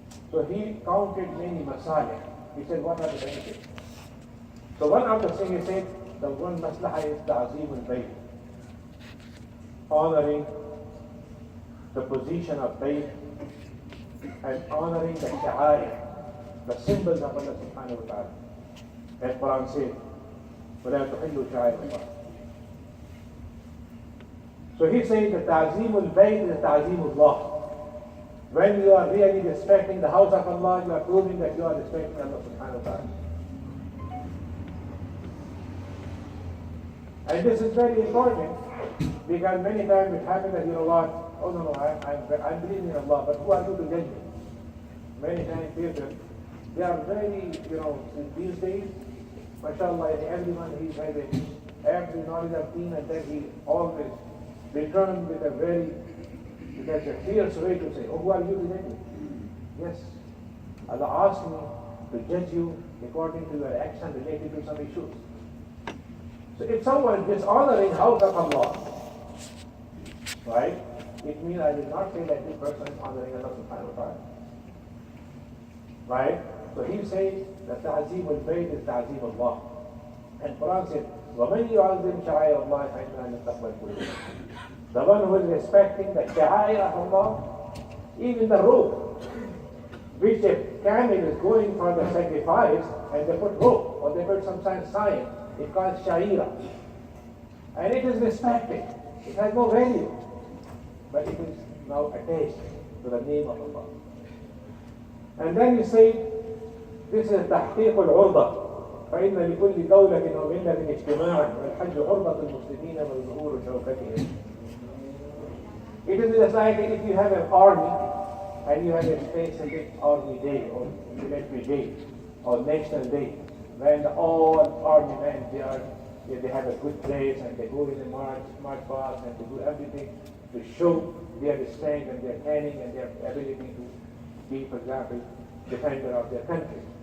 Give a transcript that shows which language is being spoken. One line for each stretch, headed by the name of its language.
English: So he counted many masalih. He said, what are the benefits? So one of the things he said, the one maslaha is ta'zeem al-bayt, honoring the position of bayt and honoring the sha'air, the symbols of Allah subhanahu wa ta'ala. As Quran says,
Arabic: وَلَا تُحِلُّوا شَعَائِرَ اللَّهِ.
English: So he says that ta'zeem al-bayt is ta'zeem Allah. When you are really respecting the house of Allah, you are proving that you are respecting Allah subhanahu wa ta'ala. And this is very important because many times it happens that, you know what, oh no, I'm believing in Allah, but who are you to judge me? Many times people, they are very, these days, mashallah, everyone he has every knowledge of deen, and then he always returns with a very, that's a fierce way to say, oh, who are you to judge me? Yes, Allah asked me to judge you according to your action related to some issues. So if someone is dishonoring house of Allah, right, it means I will not say that this person is honoring Allah subhanahu wa ta'ala. Right? So he says that ta'zeem al-bayt is ta'zeem Allah. And Quran says,
Arabic: وَمَنْ يُعَظِّمْ شَعَائِرَ اللَّهِ فَإِنَّهَا مِنْ تَقْوَى الْقُلُوبِ.
English: The one who is respecting the sha'air of Allah, even the rope, which a camel is going for the sacrifice, and they put rope. or they put some sign. It's called Shaira. And it is respected. It has no value. But it is now attached to the name of Allah. And then you say, this is
Arabic: تحقيق العرضة. فإن لكل دولة وملة اجتماعا والحج عرضة المسلمين وظهور شوكتهم.
English: It is just like if you have an army and you have a specific army day or military day or national day, when all army men they have a good place and they go in the march past and they do everything to show their strength and their training and their ability to be, for example, defender of their country.